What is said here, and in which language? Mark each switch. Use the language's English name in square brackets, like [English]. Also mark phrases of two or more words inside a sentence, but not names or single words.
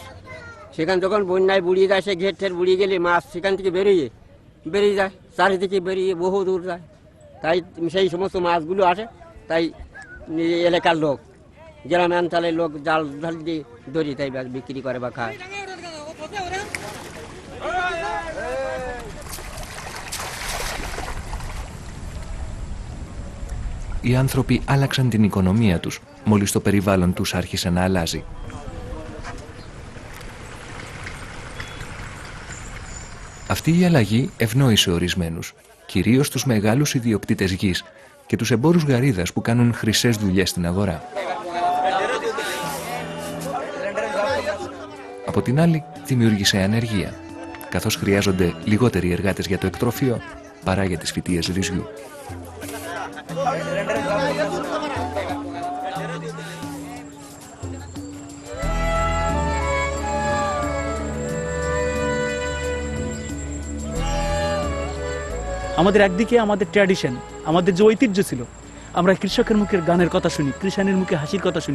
[Bangla] সেখানে যখন বন্যায় বুড়িয়ে যায়, সে ঘের ঠের বুড়িয়ে গেলে মাছ সেখান থেকে বেরিয়ে যায়, চারিদিকে বেরিয়ে বহু দূর যায়। তাই সেই সমস্ত মাছগুলো আসে, তাই এলাকার লোক, গ্রাম অঞ্চলের লোক জাল ঢাল দিয়ে ধরি, তাই বিক্রি করে বা খায়। [Greek] Οι άνθρωποι άλλαξαν την οικονομία τους μόλις το περιβάλλον τους άρχισε να αλλάζει. Αυτή η αλλαγή ευνόησε ορισμένους, κυρίως τους μεγάλους ιδιοκτήτες γης και τους εμπόρους γαρίδας που κάνουν χρυσές δουλειές στην αγορά. Από την άλλη, δημιούργησε ανεργία, καθώς χρειάζονται λιγότεροι εργάτες για το εκτρόφιο παρά για τις φυτείες ρυζιού. [Bangla] আমাদের একদিকে আমাদের ট্র্যাডিশন, আমাদের যে ঐতিহ্য ছিল, আমরা কৃষকের মুখের গানের কথা শুনি, কৃষাণের মুখে হাসির কথা শুনি।